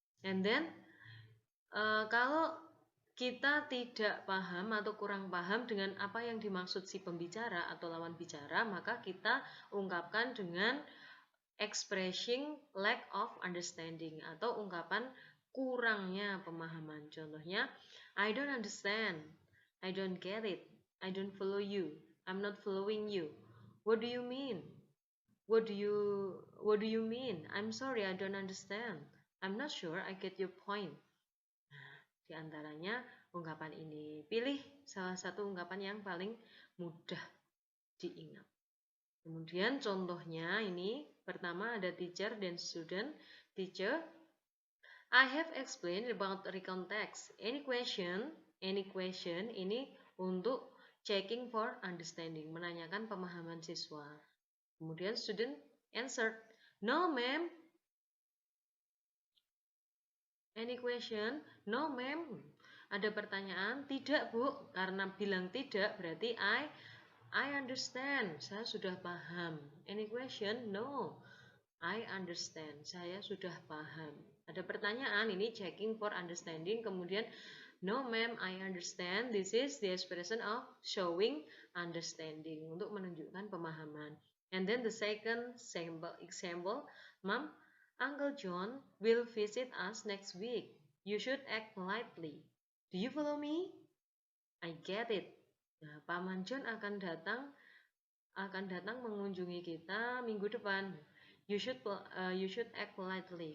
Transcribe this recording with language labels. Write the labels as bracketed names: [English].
[Indonesian] And then kalau kita tidak paham atau kurang paham dengan apa yang dimaksud si pembicara atau lawan bicara, maka kita ungkapkan dengan [English] expressing lack of understanding [Indonesian] atau ungkapan kurangnya pemahaman. [English] Contohnya, I don't understand, I don't get it, I don't follow you, I'm not following you. What do you mean? What do you mean? I'm sorry, I don't understand. I'm not sure I get your point. [Indonesian] Di antaranya ungkapan ini. Pilih salah satu ungkapan yang paling mudah diingat. Kemudian contohnya ini, pertama ada teacher dan student. [English] Teacher, I have explained about recount text. Any question? Any question [Indonesian] ini untuk [English] checking for understanding, [Indonesian] menanyakan pemahaman siswa. [English] Kemudian student answered, no ma'am. Any question? No ma'am. [Indonesian] Ada pertanyaan? Tidak bu. Karena bilang tidak berarti [English] I understand. [Indonesian] Saya sudah paham. [English] Any question? No. I understand. [Indonesian] Saya sudah paham. Ada pertanyaan, ini [English] checking for understanding. Kemudian, no ma'am, I understand. This is the expression of showing understanding, [Indonesian] untuk menunjukkan pemahaman. [English] And then the second example, Mom, Uncle John will visit us next week. You should act politely. Do you follow me? I get it. [Indonesian] Nah, Paman John akan datang mengunjungi kita minggu depan. [English] You should act politely.